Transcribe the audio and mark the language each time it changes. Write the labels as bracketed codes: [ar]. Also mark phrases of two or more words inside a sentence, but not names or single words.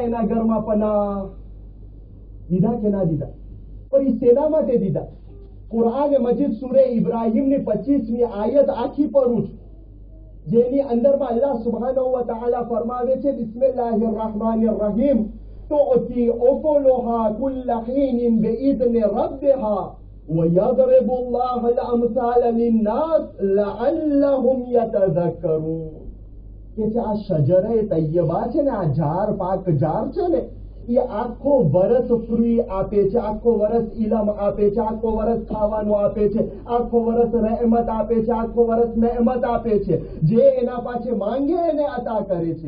[gu] એના ઘરમાં પનાહ દીધા કે ના દીધા? પણ એ શેના માટે દીધા? કુરાન મજીદ સૂરે ઇબ્રાહીમની 25મી આયત આખી પઢું છું, જેની અંદરમાં [ar] الله سبحانه وتعالى [gu] ફરમાવે છે [ar] بسم الله الرحمن الرحيم تؤتي أكلها كل حين بإذن ربها ويضرب الله الأمثال للناس لعلهم يتذكرون. [gu] કે છે આ શજરે તૈયબા છે ને, આ ઝાડ પાક ઝાડ છે ને, એ આખો વરસ ફ્રી આપે છે, આખો વરસ ઇલમ આપે છે, આખો વરસ ખાવાનું આપે છે, આખો વરસ રહેમત આપે છે, આખો વરસ નહેમત આપે છે, જે એના પાસે માંગે એને અતા કરે છે.